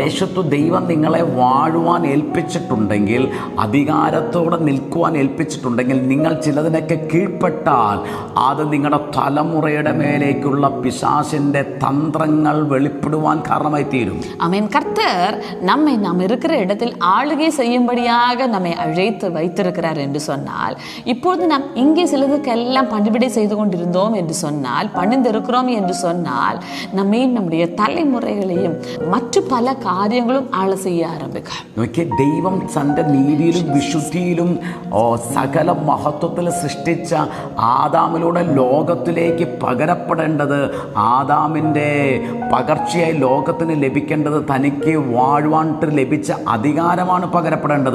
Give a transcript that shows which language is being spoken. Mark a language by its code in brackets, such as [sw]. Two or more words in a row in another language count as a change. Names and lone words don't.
[ml] ദേശത്തു ദൈവം നിങ്ങളെ വാഴുവാൻ ഏൽപ്പിച്ചിട്ടുണ്ടെങ്കിൽ, അധികാരത്തോടെ നിൽക്കുവാൻ ഏൽപ്പിച്ചിട്ടുണ്ടെങ്കിൽ, നിങ്ങൾ ചിലതിനൊക്കെ കീഴ്പ്പെട്ടാൽ അത് നിങ്ങളുടെ തലമുറയുടെ മേലേക്കുള്ള പിശാചിൻ്റെ തന്ത്രങ്ങൾ വെളിപ്പെടുവാൻ കാരണമായി തീരും. [ta] ஆமென். கர்த்தர் நம்மை நாம் இருக்கிற இடத்தில் ஆளுகை செய்யும்படியாக நம்மை அழைத்து வைத்திருக்கிறார் என்று சொன்னால், இப்பொழுது நாம் இங்கே சிலதுக்கெல்லாம் பணிவிடை செய்து கொண்டிருந்தோம் என்று சொன்னால், பணிந்திருக்கிறோம் என்று சொன்னால், நம்மையும் நம்முடைய தலைமுறைகளையும் மற்ற [ml] പല കാര്യങ്ങളും ആള് ചെയ്യാൻ ആരംഭിക്കാം. ദൈവം തൻ്റെ നീതിയിലും വിശുദ്ധിയിലും സകല മഹത്വത്തിൽ സൃഷ്ടിച്ച ആദാമിലൂടെ ലോകത്തിലേക്ക് പകരപ്പെടേണ്ടത്, ആദാമിൻ്റെ പകർച്ചയായി ലോകത്തിന് ലഭിക്കേണ്ടത്, തനിക്ക് വാഴുവാനായിട്ട് ലഭിച്ച അധികാരമാണ് പകരപ്പെടേണ്ടത്.